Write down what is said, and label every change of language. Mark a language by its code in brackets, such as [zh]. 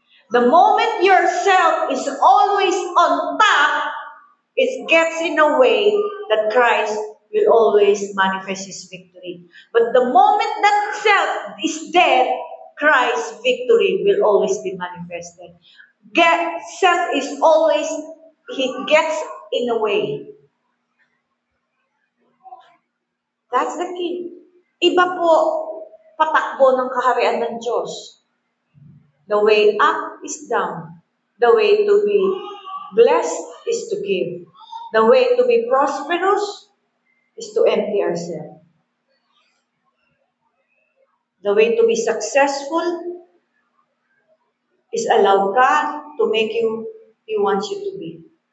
[en] The moment yourself is always on top, it gets in a way that Christ will always manifest His victory. But the moment that self is dead, Christ's victory will always be manifested. Self is always, he gets in a way. That's the key. [tl] Iba po patakbo ng kaharian ng Diyos. [en] The way up is down. The way to be blessed is to give. The way to be prosperous is to empty ourselves. The way to be successful is allow God to make you He wants you to be.